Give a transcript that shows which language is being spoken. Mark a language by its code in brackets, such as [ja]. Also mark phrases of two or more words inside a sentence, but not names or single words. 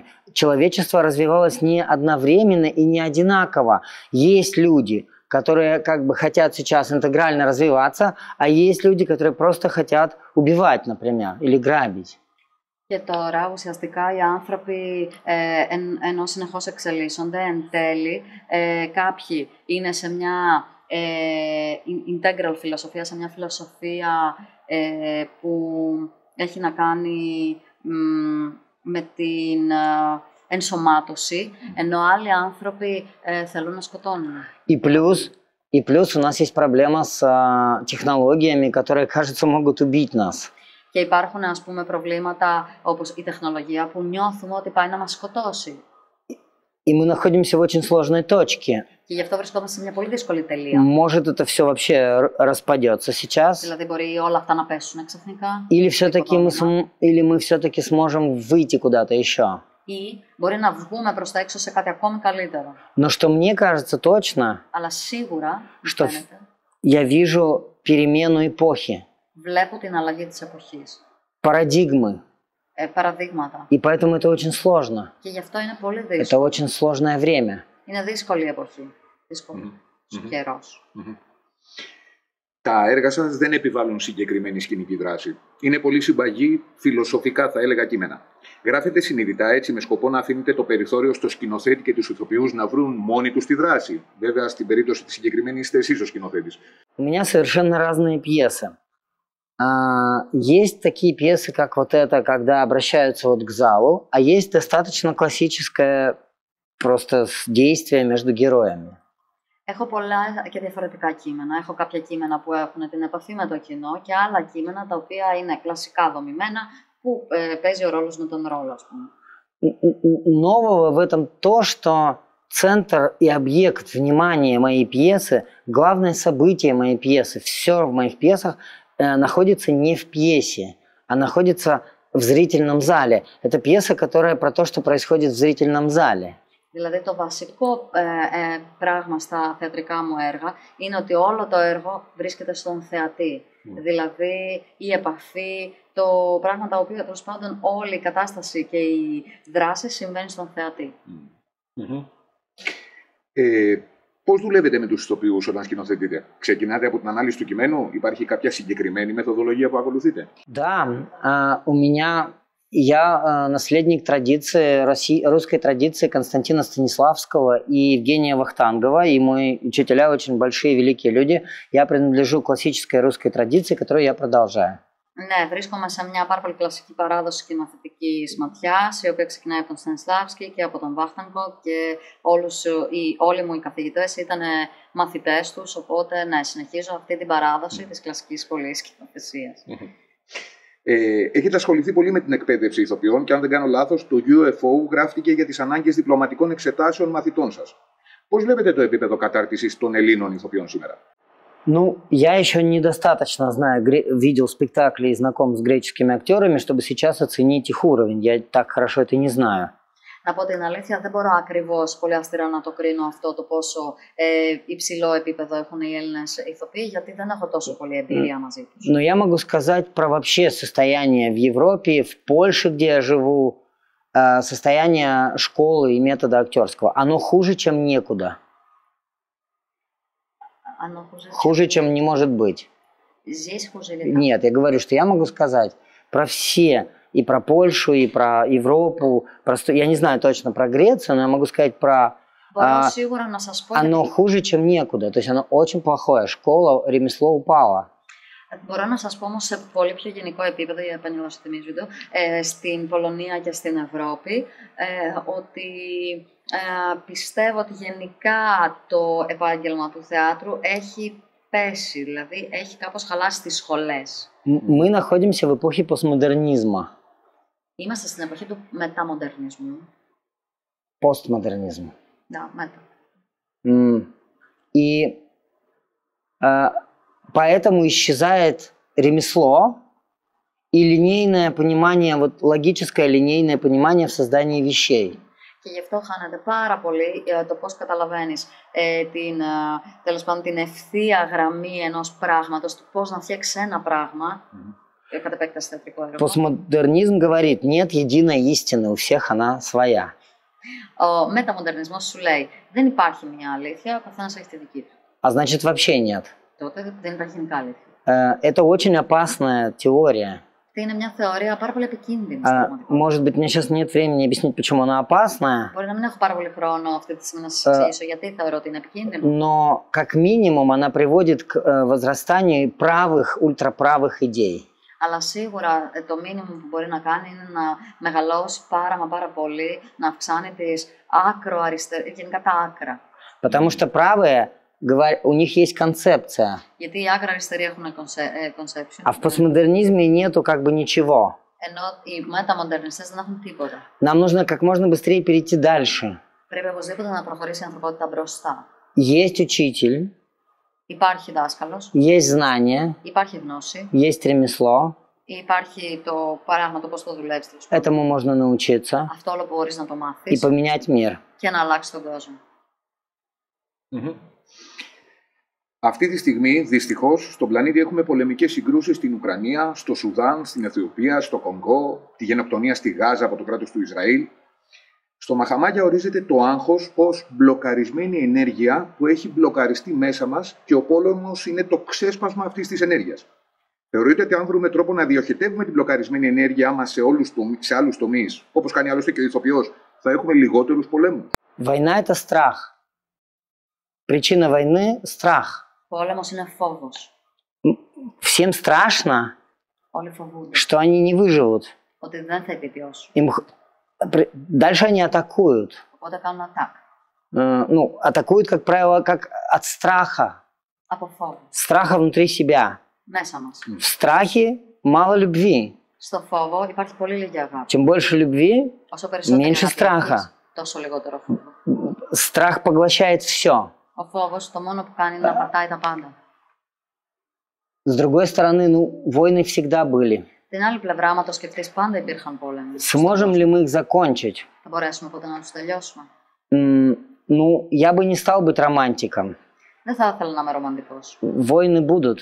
[ru] Человечество развивалось не одновременно и не одинаково. Есть люди, которые как бы хотят сейчас интегрально развиваться, а есть люди, которые просто хотят убивать, например, или грабить. [el] Και τώρα ουσιαστικά οι άνθρωποι ενώ συνεχώς εξελίσσονται εν τέλει, κάποιοι είναι σε μια integral φιλοσοφία, σε μια φιλοσοφία που έχει να κάνει με την ενσωμάτωση, ενώ άλλοι άνθρωποι θέλουν να σκοτώνουν. [ru] И плюс у нас есть проблема с технологиями, которые, кажется, могут убить нас. [el] Και υπάρχουν, ας πούμε, προβλήματα όπως η τεχνολογία που νιώθουμε ότι πάει να μας σκοτώσει. [ru] И мы находимся в очень сложной точке. [el] Και γι' αυτό βρισκόμαστε σε μια πολύ δύσκολη τελεία. [ru] Может, это все вообще распадется сейчас. [el] Δηλαδή, μπορεί όλα αυτά να πέσουν ξαφνικά. [ru] Или мы все-таки сможем выйти куда-то еще. [el] Ή μπορεί να βγούμε προς τα έξω σε κάτι ακόμη καλύτερο. [ru] Но что мне кажется точно, [el] αλλά σίγουρα, [ru] что я вижу перемену эпохи. [el] Βλέπω την αλλαγή της εποχής. Παραδείγμα. Παραδείγματα. [ru] И поэтому это очень сложно. [el] Και γι' αυτό είναι πολύ δύσκολο. [ru] Это очень σложное время. [el] Είναι δύσκολη η εποχή. Δύσκολη. Καιρός. Τα έργα σας δεν επιβάλλουν συγκεκριμένη σκηνική δράση. Είναι πολύ συμπαγή, φιλοσοφικά θα έλεγα κείμενα. Γράφετε συνειδητά έτσι με σκοπό να αφήνετε το περιθώριο στο σκηνοθέτη και τους ηθοποιούς να βρουν μόνοι τους τη δράση. Βέβαια, στην περίπτωση της συγκεκριμένης είστε εσείς ο σκηνοθέτης. [ru] У меня совершенно разные пьесы. Есть такие пьесы, как вот эта, когда обращаются вот к залу, а есть достаточно классическое просто действие между героями. [el] Έχω πολλά και διαφορετικά κείμενα. Έχω κάποια κείμενα που έχουν την επαφή με το κοινό και άλλα κείμενα τα οποία είναι κλασικά δομημένα, που παίζει ο ρόλος με τον ρόλο, ας πούμε. [ru] Нового в этом то, что центр и объект внимания моей пьесы, главное событие моей пьесы, все в моих пьесах находится не в пьесе, а находится в зрительном зале. Это пьеса, которая про то, что происходит в зрительном зале. [el] Δηλαδή το βασικό πράγμα στα θεατρικά μου έργα είναι ότι όλο το έργο βρίσκεται στον θεατή. Δηλαδή η επαφή, το πράγμα τα οποία τέλος πάντων όλη η κατάσταση και η δράση συμβαίνει στον θεατή. Πώς δουλεύετε με τους ηθοποιούς όταν σκηνοθετείτε? Ξεκινάτε από την ανάλυση του κειμένου? Υπάρχει κάποια συγκεκριμένη μεθοδολογία που ακολουθείτε? [ru] Да, я наследник традиции, русской традиции Константина Станиславского и Евгения Вахтангова, и мои учителя очень большие, великие люди. Я принадлежу к классической русской традиции, которую я продолжаю. [el] Ναι, βρίσκομαι σε μια πάρα πολύ κλασική παράδοση σκηνοθετικής ματιάς, η οποία ξεκινάει από τον Στανισλάβσκι και από τον Βάχτανκο και όλοι μου οι καθηγητές ήταν μαθητές τους, οπότε ναι, συνεχίζω αυτή την παράδοση της κλασικής σχολής σκηνοθεσίας. Έχετε ασχοληθεί πολύ με την εκπαίδευση ηθοποιών και αν δεν κάνω λάθος, το UFO γράφτηκε για τις ανάγκες διπλωματικών εξετάσεων μαθητών σας. Πώς βλέπετε το επίπεδο κατάρτισης των Ελλήνων ηθοποιών σήμερα? [ru] Ну, я еще недостаточно знаю, видел спектакли и знаком с греческими актерами, чтобы сейчас оценить их уровень. Я так хорошо это не знаю. [el] Να πω την αλήθεια, δεν μπορώ ακριβώς πολύ αυστηρά να το κρίνω αυτό το πόσο υψηλό επίπεδο έχουν οι Έλληνες ηθοποιοί, γιατί δεν έχω τόσο πολύ εμπειρία μαζί τους. [ru] Но я могу сказать про вообще состояние в Европе, в Польше, где я живу, состояние школы и метода актерского. Оно хуже, чем некуда. Оно Хуже, чем не может быть. Здесь хуже или там? Нет, я говорю, что я могу сказать про все, и про Польшу, и про Европу. Я не знаю точно про Грецию, но я могу сказать про... [el] Μπορώ σίγουρα να σας πω [ru] Оно хуже, чем некуда. То есть оно очень плохое. Школа, ремесло упало. [el] Μπορώ να σας πω όμως σε πολύ πιο γενικό επίπεδο, για επανειλώσω τιμή βίντεο, στην Πολωνία και στην Ευρώπη, ότι πιστεύω ότι γενικά το επάγγελμα του θεάτρου έχει πέσει, δηλαδή έχει κάπως χαλάσει στις σχολές. [ru] Мы находимся в эпохе постмодернизма. [el] Είμαστε στην εποχή του μεταμοντερνισμού. [ru] Постмодернизм. Да, μετα. И поэтому исчезает ремесло и линейное понимание, вот логическое линейное понимание в создании вещей. [el] Και γι' αυτό χάνεται πάρα πολύ το πώς καταλαβαίνεις τέλος πάντων την ευθεία γραμμή ενός πράγματος, το πώς να φτιάξεις ένα πράγμα, κατ' επέκταση θεατρικό έργο. [ru] Постмодернизм говорит, нет единой истины, у всех она своя. [el] Ο μεταμοντερνισμός σου λέει, δεν υπάρχει μια αλήθεια, ο καθένας έχει τη δική του. [ru] А значит, вообще нет. [el] Τότε δεν υπάρχει γενικά αλήθεια. [ru] Это очень опасная теория. [el] Είναι μια θεωρία πάρα πολύ επικίνδυνη. [ru] Может быть, мне сейчас нет времени объяснить, почему она опасная. [el] Μπορεί να μην έχω πάρα πολύ χρόνο αυτή τη στιγμή να σας εξηγήσω γιατί θεωρώ ότι είναι επικίνδυνο. [ru] Но, как минимум, она приводит к возрастанию правых, ультраправых идей. [el] Αλλά σίγουρα το μήνυμα που μπορεί να κάνει είναι να μεγαλώσει πάρα πολύ, να αυξάνει τις άκρο-αριστερές, γενικά τα άκρα. [ru] Потому что правые, у них есть концепция. [el] Γιατί οι άκρα-αριστεροί έχουν conception. [ru] А в постмодернизме нету как бы ничего. [el] Ενώ οι μεταμοντερνιστές δεν έχουν τίποτα. [ru] Нам нужно как можно быстрее перейти δальше. [el] Πρέπει οπωσδήποτε να προχωρήσει η ανθρωπότητα μπροστά. [ru] Есть учитель. [el] Υπάρχει δάσκαλος. [ru] Есть знание. [el] Υπάρχει γνώση. [ru] Есть ремесло. [el] Υπάρχει το πράγμα, το πώς το δουλεύεις. [ru] Этому можно научиться. [el] Αυτό όλο μπορείς να το μάθεις. [ru] И поменять мир. [el] Και να αλλάξεις τον κόσμο. Αυτή τη στιγμή, δυστυχώς, στον πλανήτη έχουμε πολεμικές συγκρούσεις στην Ουκρανία, στο Σουδάν, στην Αιθιοπία, στο Κονγκό, τη γενοκτονία στη Γάζα από το κράτος του Ισραήλ. Στο Μαχαμάγια ορίζεται το άγχος ως μπλοκαρισμένη ενέργεια που έχει μπλοκαριστεί μέσα μας και ο πόλεμος είναι το ξέσπασμα αυτής της ενέργειας. Θεωρείτε ότι αν βρούμε τρόπο να διοχετεύουμε την μπλοκαρισμένη ενέργειά μας σε άλλους τομείς, όπως κάνει άλλωστε και ο ηθοποιός, θα έχουμε λιγότερους πολέμους? [ru] Война – это страх. Причина войны – страх. [el] Πόλεμος είναι φόβος. [ru] Всем страшно, [el] Όλοι φοβούνται [ru] что они не выживут. [el] ότι δεν θα επιβιώσουν. [ru] Дальше они атакуют. [el] Οπότε κάνουν attack. [ru] Ну, атакуют, как правило, как от страха. [el] Από φόβο. [ru] Страха внутри себя. [el] Μέσα μας. [ru] В страхе мало любви. [el] Στο φόβο υπάρχει πολύ λίγη αγάπη. [ru] Чем больше любви, [el] Όσο περισσότερο [ru] меньше страха. [el] τόσο λιγότερο φόβο. [ru] Страх поглощает все. [el] Ο φόβος το μόνο που κάνει είναι να πατάει τα πάντα. [ru] С другой стороны, ну, войны всегда были. [el] Την άλλη πλευρά, άμα το σκεφτείς, πάντα υπήρχαν πόλεμοι. [ru] Сможем ли мы их закончить? [el] Θα μπορέσουμε ποτέ να τους τελειώσουμε? [ru] Ну, я бы не стал быть романтиком. [el] Δεν θα ήθελα να είμαι ρομαντικός. [ru] Войны будут.